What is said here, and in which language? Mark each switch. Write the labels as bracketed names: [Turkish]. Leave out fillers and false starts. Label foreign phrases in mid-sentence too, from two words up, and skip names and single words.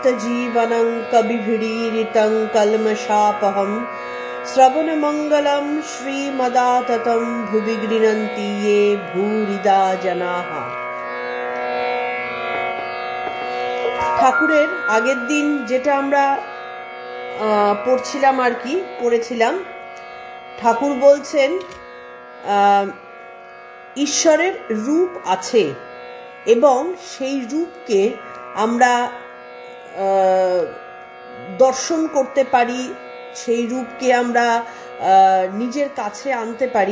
[Sanskrit] जीवनं कविभिरीडितं कल्मषापहं श्रवणमंगलं श्रीमदाततं भुवि गृह्णन्ति ये भूरिदा जनाः। [Bangla] ঠাকুরের আগের দিন যেটা আমরা পড়ছিলাম আর কি, পড়েছিলাম, ঠাকুর বলছেন ঈশ্বরের রূপ আছে এবং সেই রূপকে আমরা দর্শন করতে পারি, সেই রূপকে আমরা নিজের কাছে আনতে পারি।